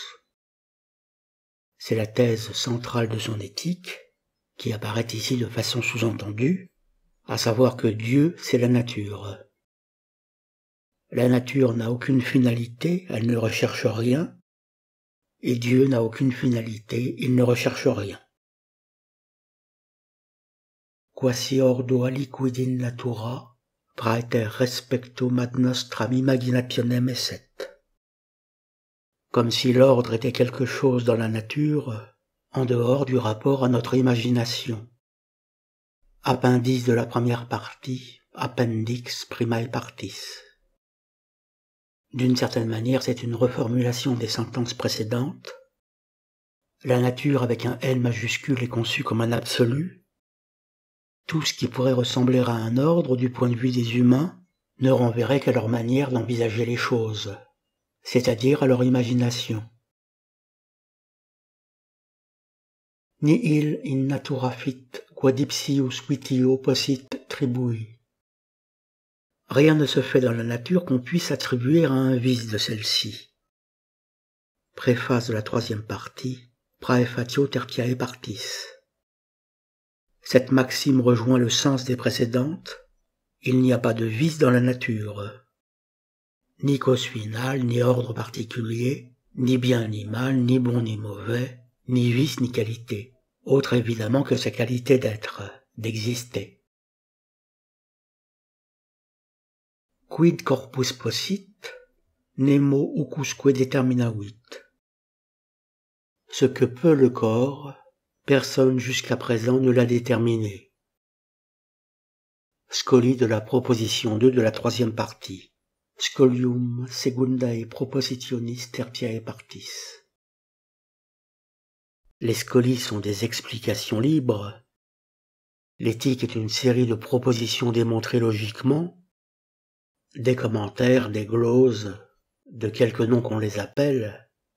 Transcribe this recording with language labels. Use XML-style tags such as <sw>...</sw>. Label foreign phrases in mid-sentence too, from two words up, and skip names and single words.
<fr>C'est la thèse centrale de son éthique, qui apparaît ici de façon sous-entendue, à savoir que Dieu, c'est la nature. La nature n'a aucune finalité, elle ne recherche rien, et Dieu n'a aucune finalité, il ne recherche rien.</fr> <la>Quasi ordo aliquid in natura, praeter respectum ad nostram imaginationem esset.</la> <fr>Comme si l'ordre était quelque chose dans la nature, en dehors du rapport à notre imagination. Appendice de la première partie,</fr> <la>appendix primae partis.</la> <fr>D'une certaine manière, c'est une reformulation des sentences précédentes. La nature avec un N majuscule est conçue comme un absolu. Tout ce qui pourrait ressembler à un ordre du point de vue des humains ne renverrait qu'à leur manière d'envisager les choses, c'est-à-dire à leur imagination.</fr> <la>Nihil in natura fit quod ipsius vitio possit tribui.</la> <fr>Rien ne se fait dans la nature qu'on puisse attribuer à un vice de celle-ci. Préface de la troisième partie,</fr> <la>Praefatio tertiae partis.</la> <fr>Cette maxime rejoint le sens des précédentes. Il n'y a pas de vice dans la nature. Ni cause finale, ni ordre particulier, ni bien ni mal, ni bon ni mauvais, ni vice ni qualité. Autre évidemment que sa qualité d'être, d'exister.</fr> <la>Quid corpus possit, nemo ucusque determinavit.</la> <fr>Ce que peut le corps, personne jusqu'à présent ne l'a déterminé. Scolie de la proposition 2 de la troisième partie.</fr> <la>Scolium secundae propositionis tertiae partis.</la> <fr>Les scolies sont des explications libres. L'éthique est une série de propositions démontrées logiquement. Des commentaires, des gloses, de quelque nom qu'on les appelle.</fr>